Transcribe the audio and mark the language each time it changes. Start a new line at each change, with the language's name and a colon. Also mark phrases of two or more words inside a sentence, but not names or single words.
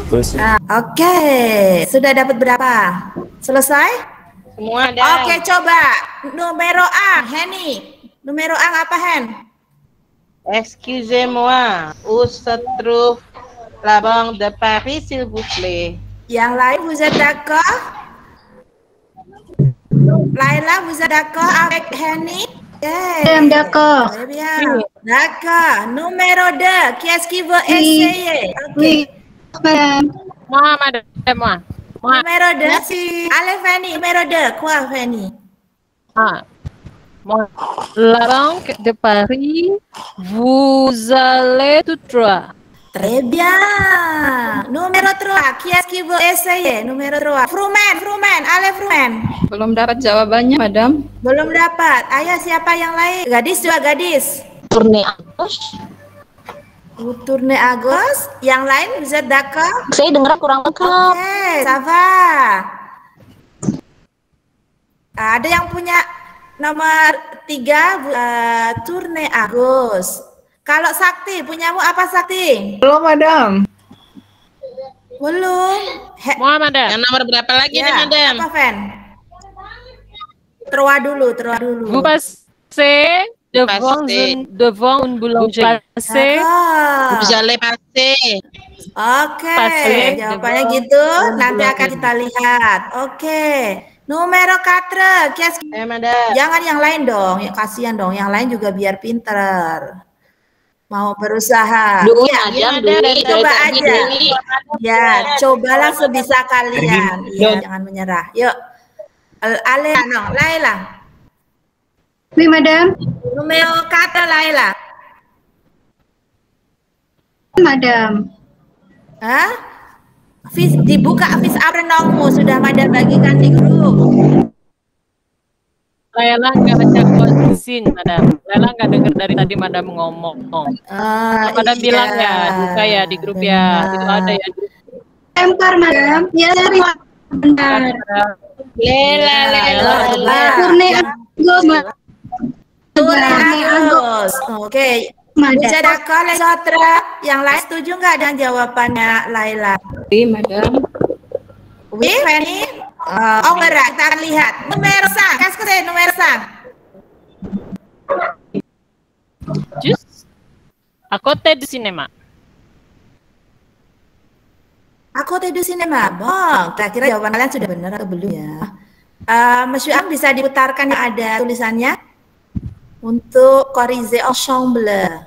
French: Toi aussi.
Indonesian: Oke, sudah dapat berapa? Selesai? Semua ada. Oke, coba. Numero A, Henny. Numero A apa, Hen?
French: Excusez-moi, où se trouve la Banque de Paris, s'il vous plaît?
Indonesian: Yang lain,
French: vous êtes d'accord? Laila, vous êtes d'accord avec Henny? D'accord. Très bien. D'accord. Numéro 2, qui est-ce qui veut essayer? Oui. Madame. Moi, Madam, moi. Numéro 2. Allez, Fanny. Numéro 2. Quoi, Fanny? Moi. La Banque de Paris, vous allez tout droit. Très bien. Numéro 3, qui est-ce qui veut essayer? Numéro 3. Frumen. Allez, Frumen.
Indonesian: Belum dapat jawabannya, Madam. Belum dapat. Ayo, siapa yang lain? Gadis juga, gadis.
French: Tourner à gauche. Tourner à gauche.
Indonesian: Yang lain,
French: vous êtes d'accord?
Indonesian: Saya dengar kurang lengkap. Oke,
French: ça va.
Indonesian: Ada yang punya nomor 3,
French: tourner à gauche.
Indonesian: Kalau Sakti, punyamu apa Sakti? Belum, Madam. Belum.
French: Moi, Madam.
Indonesian: Yang nomor berapa lagi nih, Ya, Madam? apa, Fen? Trois dulu.
French: Vous passez devant une boulangerie. Passez. Vous allez passer.
Indonesian: Oke,
French: Passer.
Indonesian: jawabannya gitu. Nanti akan kita lihat. Oke.
French: Numero 4,
Indonesian: Madam. jangan yang lain dong. Ya, kasihan dong. Yang lain juga biar pinter. Mau berusaha. Dulu Ya, Madam, dulu coba dari aja. tadi. Ya, cobalah sebisa kalian. Ya, jangan menyerah. Yuk. Laila.
French: Oui, Madame. Numero 4, Laila. Madame. Hah?
Indonesian: Dibuka vis aprenongmu, sudah Madam bagikan di grup. Laila nggak baca konsin, Madam. Laila nggak dengar dari tadi Madam ngomong. Madam Iya, bilang ya, buka ya di grup ya. Itu ada ya. Lempar, Madam. Ya, benar.
French: Tournée à gauche.
Indonesian: Oke.
French: Bisa d'accord les autres?
Indonesian: Yang lain setuju nggak dengan jawabannya Laila?
French: Oui, madame. Oui, Fanny?
Indonesian: Oh, enggak, kita akan lihat.
French: Numero 5, qu'est-ce que c'est numero 5? Juste à côté du cinéma. À côté du cinéma. Bon,
Indonesian: kira-kira jawaban kalian sudah benar atau belum ya? Monsieur Ang, bisa diputarkan yang ada tulisannya untuk
French: corriger ensemble.